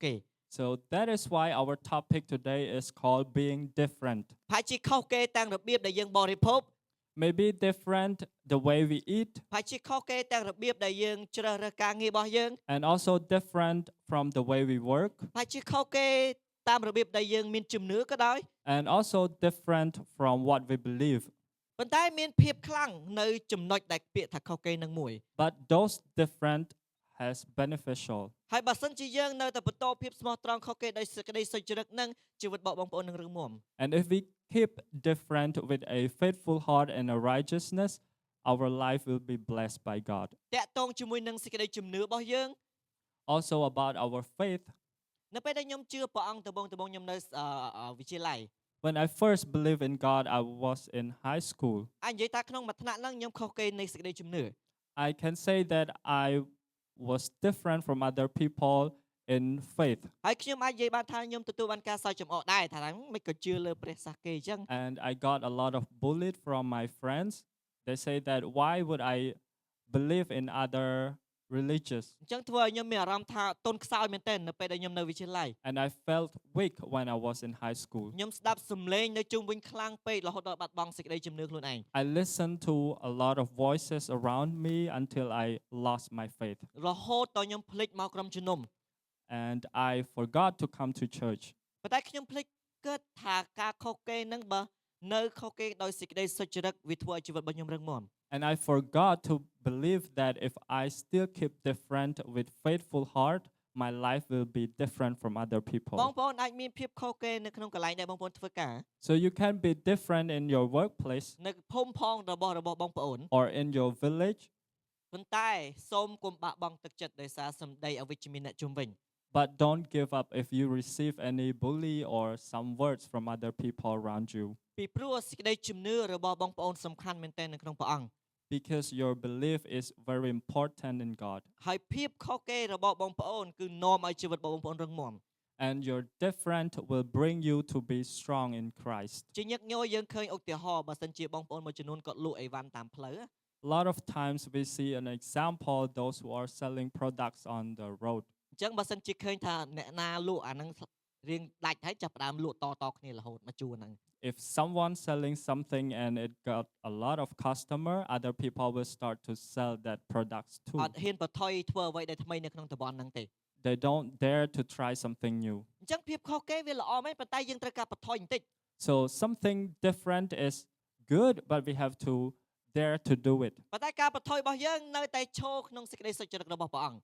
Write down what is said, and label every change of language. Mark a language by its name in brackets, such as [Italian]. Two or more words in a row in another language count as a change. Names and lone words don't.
[English] So that is why our topic today is called being different. [Khmer] ប្រហែលជាខុសគេទាំងរបៀបដែលយើងបរិភោគ [English] Maybe different the way we eat, [Khmer] ប្រហែលជាខុសគេទាំងរបៀបដែលយើងជ្រើសរើសការងាររបស់យើង [English] and also different from the way we work, [Khmer] ប្រហែលជាខុសគេតាមរបៀបដែលយើងមានជំនឿក៏ដោយ [English] and also different from what we believe. [Khmer] ប៉ុន្តែមានភាពខ្លាំងនៅចំណុចដែលពាក្យថាខុសគេនឹងមួយ [English] But those different has beneficial. [Khmer] ហើយបើសិនជាយើងនៅតែបន្តភាពស្មោះត្រង់ខុសគេដោយសេចក្តីសុចរិតនឹងជីវិតបងប្អូននឹងរឹងមាំ [English] And if we keep different with a faithful heart and a righteousness, our life will be blessed by God. [Khmer] តាក់ទងជាមួយនឹងសេចក្តីជំនឿរបស់យើង [English] Also about our faith, [Khmer] នៅពេលដែលខ្ញុំជឿព្រះអង្គដំបូងខ្ញុំនៅវិទ្យាល័យ [English] when I first believed in God, I was in high school. [Khmer] អាចនិយាយថាក្នុងមួយថ្នាក់ហ្នឹងខ្ញុំខុសគេនៃសេចក្តីជំនឿ [English] I can say that I was different from other people in faith. [Khmer] ហើយខ្ញុំអាចនិយាយបានថាខ្ញុំទទួលបានការសើចចំអកដែរថាមិនក៏ជឿលើព្រះសាសគេអញ្ចឹង [English] And I got a lot of bullied from my friends. They say that why would I believe in other religions? [Khmer] អញ្ចឹងធ្វើឲ្យខ្ញុំមានអារម្មណ៍ថាទន់ខ្សោយមែនទែននៅពេលដែលខ្ញុំនៅវិទ្យាល័យ [English] And I felt weak when I was in high school. [Khmer] ខ្ញុំស្ដាប់សំឡេងនៅជុំវិញខ្លាំងពេករហូតដល់បាត់បង់សេចក្តីជំនឿខ្លួនឯង [English] I listened to a lot of voices around me until I lost my faith. [Khmer] រហូតដល់ខ្ញុំភ្លេចមកក្រុមជំនុំ [English] And I forgot to come to church. [Khmer] ប៉ុន្តែខ្ញុំភ្លេចគិតថាការខុសគេនឹងបើនៅខុសគេដោយសេចក្តីសុចរិតវាធ្វើឲ្យជីវិតរបស់ខ្ញុំរឹងមាំ [English] And I forgot to believe that if I still keep different with faithful heart, my life will be different from other [Khmer] បង [English] people. [Khmer] ប្អូនអាចមានភាពខុសគេនៅក្នុងកន្លែងដែលបងប្អូនធ្វើការ [English] So you can be different in your workplace [Khmer] នៅភូមិផងរបស់បងប្អូន [English] or in your village, [Khmer] ប៉ុន្តែសូមកុំបាក់បង់ទឹកចិត្តដោយសារសម្ដីអវិជ្ជមានអ្នកជុំវិញ [English] but don't give up if you receive any bully or some words from other people around you, [Khmer] ពីព្រោះសេចក្តីជំនឿរបស់បងប្អូនសំខាន់មែនទែននៅក្នុងព្រះអង្គ [English] because your belief is very important in God. [Khmer] ហើយភាពខុសគេរបស់បងប្អូនគឺនាំឲ្យជីវិតបងប្អូនរឹងមាំ [English] And your different will bring you to be strong in Christ. [Khmer] ជាញឹកញយយើងឃើញឧទាហរណ៍បើសិនជាបងប្អូនមួយចំនួនគាត់លក់អីវ៉ាន់តាមផ្លូវ [English] A lot of times we see an example those who are selling products on the road. [Khmer] អញ្ចឹងបើសិនជាឃើញថាអ្នកណាលក់អាហ្នឹងរៀងដាច់ហើយចាប់ផ្ដើមលក់តគ្នារហូតមកជួរហ្នឹង [English] If someone selling something and it got a lot of customer, other people will start to sell that products [Khmer] អ [English] too. [Khmer] ត់ហ៊ានបថុយធ្វើអ្វីដែលថ្មីនៅក្នុងតំបន់ហ្នឹងទេ [English] They don't dare to try something new. [Khmer] អញ្ចឹងភាពខុសគេវាល្អមែនប៉ុន្តែយើងត្រូវការបថុយបន្តិច [English] So something different is good, but we have to dare to do it. [Khmer] ប៉ុន្តែការបថុយរបស់យើងនៅតែឈរក្នុងសេចក្តីសុចរិតរបស់ព្រះអង្គ